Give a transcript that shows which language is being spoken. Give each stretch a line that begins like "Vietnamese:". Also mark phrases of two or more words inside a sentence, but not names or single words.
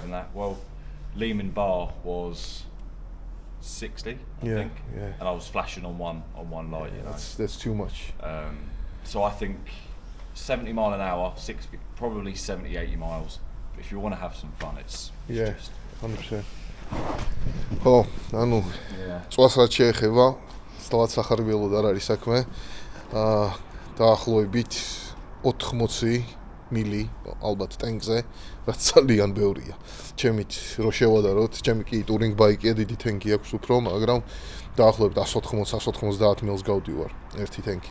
English: Well, Lehman bar was 60, I think, and I was flashing on one light. You know, that's too much. So I think 70 mile an hour, 60, probably 70, 80 miles. But if you want to have some fun, it's just 100%.
Georgian: ხო, ანუ წვას რაც შეეხება, სწორად სახარბიელოდ არ არის საქმე. დაახლოებით 80 მილი ალბათ ტენკზე, რაც ძალიან ბევრია. ჩემით რო შევადაროთ, ჩემი კი
English: touring bike,
Georgian: დიდი ტენკი აქვს უფრო, მაგრამ დაახლოებით 180-190 მილს გავდივარ ერთი ტენკით.